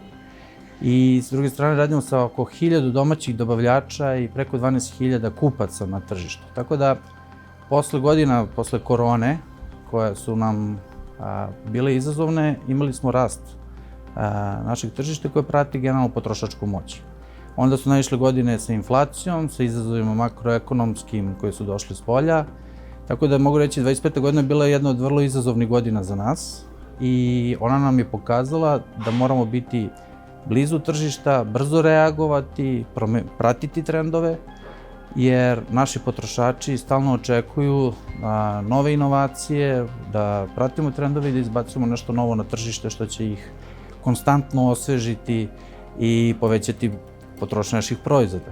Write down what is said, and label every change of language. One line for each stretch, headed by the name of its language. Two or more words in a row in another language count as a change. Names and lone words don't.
Serbian: И с друге стране радимо
Macedonian: со околу
Serbian: 1000 домаќих добављача и преку 12.000 купаца на тржишту. Така да, после година, после короне, која су нам биле изазовне, имали смо раст нашeg тржишта кој прати генерално потрошачку моќ. Onda su naišle godine sa inflacijom, sa izazovima makroekonomskim koji su došli s polja. Tako da mogu reći 25. godina bila je jedna od vrlo izazovnih godina za nas i ona nam je pokazala da moramo biti blizu tržišta, brzo reagovati, pratiti trendove, jer naši potrošači stalno očekuju nove inovacije, da pratimo trendove i da izbacimo nešto novo na tržište što će ih konstantno osvežiti i povećati potrošnju naših proizvoda.